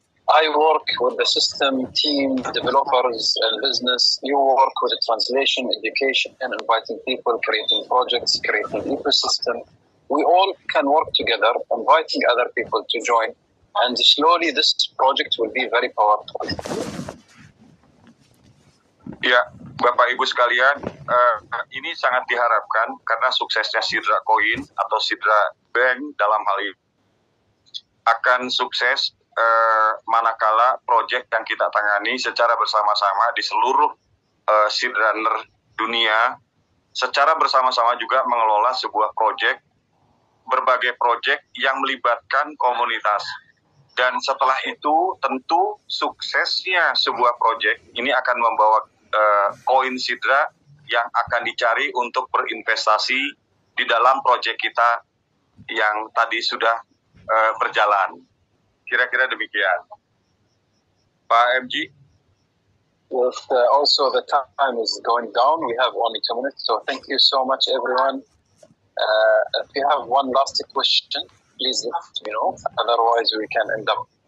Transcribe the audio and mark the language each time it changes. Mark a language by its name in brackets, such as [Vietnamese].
[English] I work with the system, team, developers, and business. You work with the translation, education, and inviting people, creating projects, creating ecosystem. We all can work together, inviting other people to join, and slowly this project will be very powerful. [Indonesian] Ya, Bapak Ibu sekalian, ini sangat diharapkan karena suksesnya Sidra Coin atau Sidra Bank dalam hal ini akan sukses manakala proyek yang kita tangani secara bersama-sama di seluruh Sidraner dunia, secara bersama-sama juga mengelola sebuah proyek, berbagai proyek yang melibatkan komunitas. Dan setelah itu tentu suksesnya sebuah proyek ini akan membawa koin Sidra yang akan dicari untuk berinvestasi di dalam proyek kita yang tadi sudah berjalan. Kira-kira demikian. Pak MG? [English] Yes, also the time is going down. We have only 2 minutes, so thank you so much, everyone. If you have one last question, please let me know. Otherwise, we can end up.